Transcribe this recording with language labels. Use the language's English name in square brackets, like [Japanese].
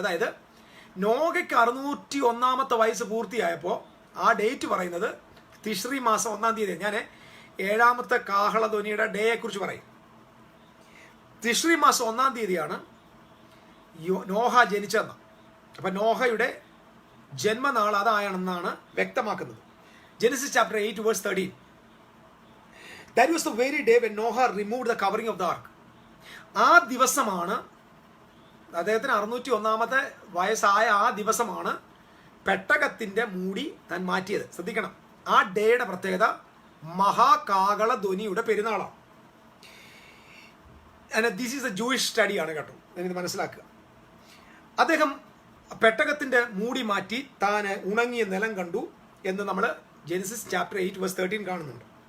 [Malayalam] അതായത് നോഹയ്ക്ക് 601-ാമത്തെ വയസ്സ് പൂർത്തിയായപ്പോൾ ആ ഡേറ്റ് പറയുന്നത് തിഷ്രി മാസം 1-ാം തീയതി. ഞാൻ 7-ാമത്തെ കാഹളധ്വനിയുടെ ഡേയെ കുറിച്ച് പറയും. തിഷ്രി മാസം 1-ാം തീയതിയാണ് നോഹ ജനിച്ചതെന്ന്. അപ്പം നോഹയുടെ ജന്മനാൾ അതാണെന്നാണ് വ്യക്തമാക്കുന്നത്. Genesis chapter 8 verse 13. [English] That was the very day when Noah removed the covering of the ark. [Malayalam] ആ ദിവസമാണ്, അദ്ദേഹത്തിന് 601-ാമത്തെ വയസ്സായ ആ ദിവസമാണ് പെട്ടകത്തിന്റെ മൂടി താൻ മാറ്റിയത്. ശ്രദ്ധിക്കണം, ആ ഡേയുടെ പ്രത്യേകത മഹാകാകള ധ്വനിയുടെ പെരുന്നാളാണ്. [English] this is a Jewish [Malayalam] സ്റ്റഡിയാണ് കേട്ടോ, ഇത് മനസ്സിലാക്കുക. അദ്ദേഹം പെട്ടകത്തിന്റെ മൂടി മാറ്റി താൻ ഉണങ്ങിയ നിലം കണ്ടു എന്ന് നമ്മൾ ജെനസിസ് ചാപ്റ്റർ 8 വേഴ്സ് 13 കാണുന്നുണ്ട്.